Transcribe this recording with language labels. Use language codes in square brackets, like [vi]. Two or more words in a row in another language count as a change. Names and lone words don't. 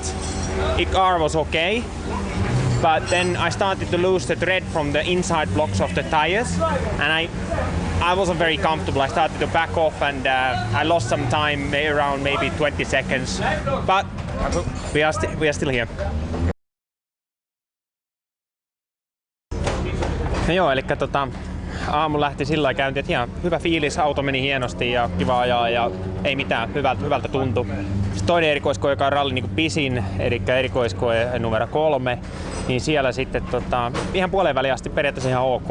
[en] The car was okay. But then I started to lose the tread from the inside blocks of the tires, and I wasn't very comfortable. I started to back off, and I lost some time, around maybe 20 seconds. But we are still here. [fi] No joo, eli aamu lähti sillä käyntiin, että ihan hyvä fiilis, auto meni hienosti ja kiva ajaa ja ei mitään, hyvältä tuntui. Sitten toinen erikoiskoe, joka on rallin niin pisin, eli erikoiskoe numero 3, niin siellä sitten ihan puoleen väliin asti periaatteessa ihan ok.